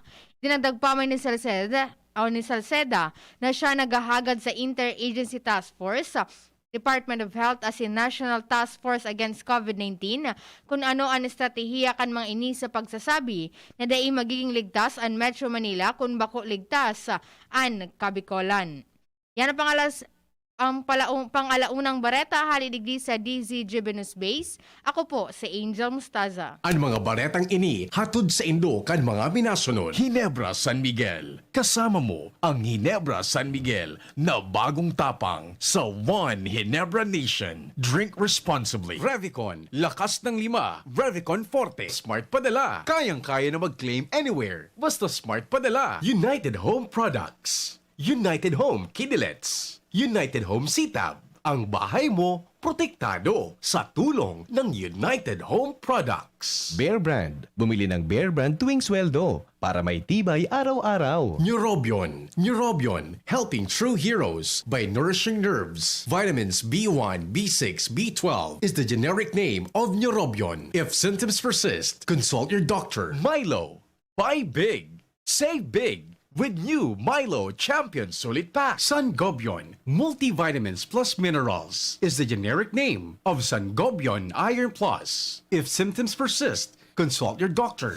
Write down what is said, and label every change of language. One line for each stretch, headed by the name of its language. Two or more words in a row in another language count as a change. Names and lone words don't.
Bikol: Dinadagpamay ni Salceda na siya naghahagad sa Interagency Task Force, Department of Health as in National Task Force Against COVID-19 kung ano ang estratehiya kan mga ini sa pagsasabi na dai magiging ligtas ang Metro Manila kung bako ligtas ang Kabikolan. Yan ang pang-alaunang bareta halidigdi sa DZGB News Base. Ako po si Angel Mustaza. Ang mga baretang ini hatod sa Indo kan mga minasunod.
Filipino: Ginebra San Miguel. Kasama mo ang Ginebra San Miguel na bagong tapang sa One Ginebra Nation.
English: Drink responsibly.
Filipino: Revicon, lakas ng 5. Revicon Forte. Smart padala. Kayang-kaya na mag-claim anywhere. Basta smart padala. United Home Products. United Home Kidilets. United Home Sitab. Ang bahay mo, protektado sa tulong ng United Home Products. Bear Brand. Bumili ng Bear Brand tuwing sweldo para may tibay araw-araw. Neurobion. Neurobion,
English: helping true heroes by nourishing nerves. Vitamins B1, B6, B12 is the generic name of Neurobion. If symptoms persist, consult your doctor. Milo. Buy big. Save big. With new Milo Champion Solid Pack. Sangobion Multivitamins Plus Minerals is the generic name of Sangobion Iron Plus. If symptoms persist, consult your doctor.